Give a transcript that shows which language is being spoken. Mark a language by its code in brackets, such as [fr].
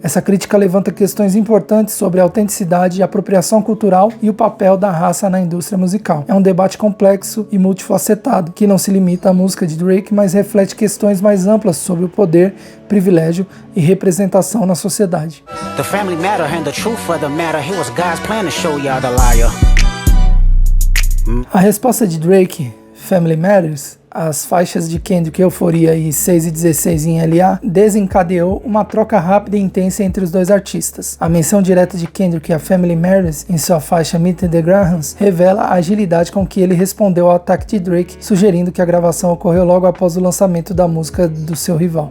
[pt] Essa crítica levanta questões importantes sobre a autenticidade, a apropriação cultural e o papel da raça na indústria musical. É um debate complexo e multifacetado, que não se limita à música de Drake, mas reflete questões mais amplas sobre o poder, privilégio e representação na sociedade. [en] The family matter and the truth of the matter. Here was God's plan to show y'all the liar. [pt] A resposta de Drake, Family Matters, as faixas de Kendrick, Euphoria e 6 e 16 em LA, desencadeou uma troca rápida e intensa entre os dois artistas. A menção direta de Kendrick a Family Matters em sua faixa Meet the Grahams revela a agilidade com que ele respondeu ao ataque de Drake, sugerindo que a gravação ocorreu logo após o lançamento da música do seu rival.